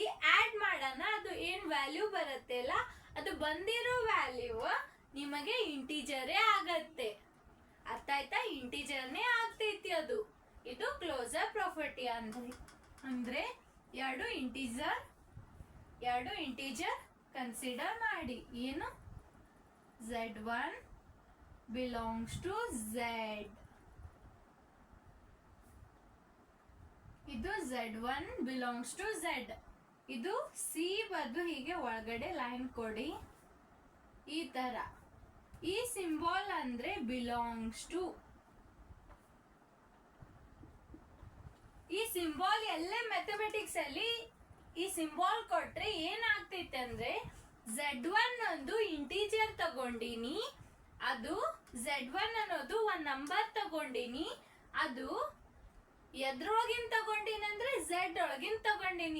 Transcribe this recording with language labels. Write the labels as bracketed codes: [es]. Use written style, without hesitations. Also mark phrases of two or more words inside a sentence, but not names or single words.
[kn] ಆಡ್ ಮಾಡೋಣ, ಅದು ಏನ್ ವ್ಯಾಲ್ಯೂ ಬರುತ್ತೆ ಅಲ್ಲ, ಅದು ಬಂದಿರೋ ವ್ಯಾಲ್ಯೂ ನಿಮಗೆ ಇಂಟಿಜರೇ ಆಗತ್ತೆ. ಅರ್ಥ ಆಯ್ತಾ? ಇಂಟಿಜರ್ನೇ ಆಗ್ತೈತಿ ಅದು. ಇದು [en] closure property [kn] ಅಂದ್ರೆ ಎರಡು [en] integer consider [kn] ಮಾಡಿ. ಏನು? [en] Z1 belongs to Z. ಇದು Z1 belongs to Z. [kn] ಇದು C ಬದ್ದು ಹೀಗೆ ಒಳಗಡೆ ಲೈನ್ ಕೊಡಿ ಈ ತರ. ಈ ಸಿಂಬಾಲ್ ಅಂದ್ರೆ [en] belongs to. [kn] ಈ ಸಿಂಬಾಲ್ ಎಲ್ಲೇ ಮ್ಯಾಥಮೆಟಿಕ್ಸ್ ಅಲ್ಲಿ ಈ ಸಿಂಬಾಲ್ ಕೊಟ್ರೆ ಏನಾಗ್ತೈತೆ ಅಂದ್ರೆ, Z1 ಒಂದು ಇಂಟಿಜರ್ ತಗೊಂಡಿನಿ, ಅದು Z1 ಅನ್ನೋದು ಒಂದ್ ನಂಬರ್ ತಗೊಂಡಿನಿ, ಅದು ಎದ್ರೊಳಗಿನ್ ತಗೊಂಡಿನಿ ಅಂದ್ರೆ Z ಒಳಗಿನ್ ತಗೊಂಡಿನಿ.